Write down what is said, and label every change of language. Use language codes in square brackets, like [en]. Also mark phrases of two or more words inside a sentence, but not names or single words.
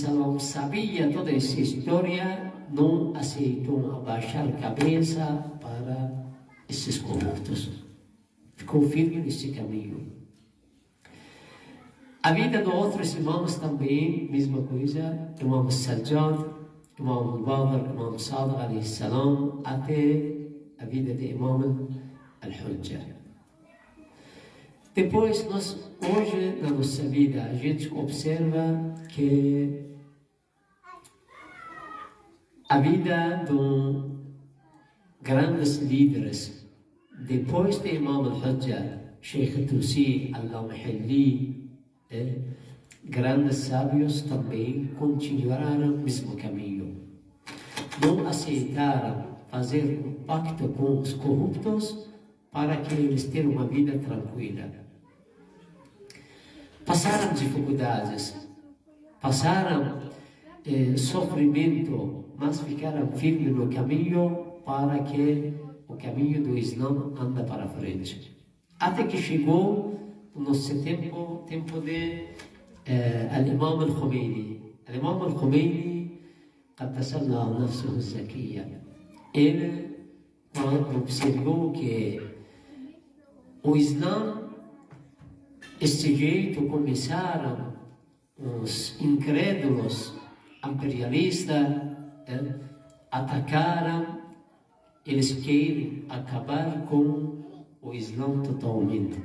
[pt] sabia toda essa história, não aceitou abaixar a cabeça para esses corruptos. Ficou firme nesse caminho. A vida de outros irmãos também, mesma coisa. Imam Sajjad, Imam Baqir, Imam Sadiq a.s. até a vida de Imam al-Hujjah. Depois, hoje, na nossa vida, a gente observa que a vida de grandes líderes, depois de Imam al-Hujjah, Sheikh Tusi al-Mahalli, grandes sábios também continuaram o mesmo caminho. Não aceitaram fazer um pacto com os corruptos para que eles tenham uma vida tranquila. Passaram dificuldades, passaram sofrimento, mas ficaram firmes no caminho para que o caminho do Islã anda para frente. Até que chegou o nosso tempo de Imam al-Khomeini. Imam al-Khomeini, [ar] قدسنا نفسه الزكية. [pt] Ele observou que o Islã, desse jeito, começaram os incrédulos imperialistas, atacaram, eles querem acabar com o Islã totalmente.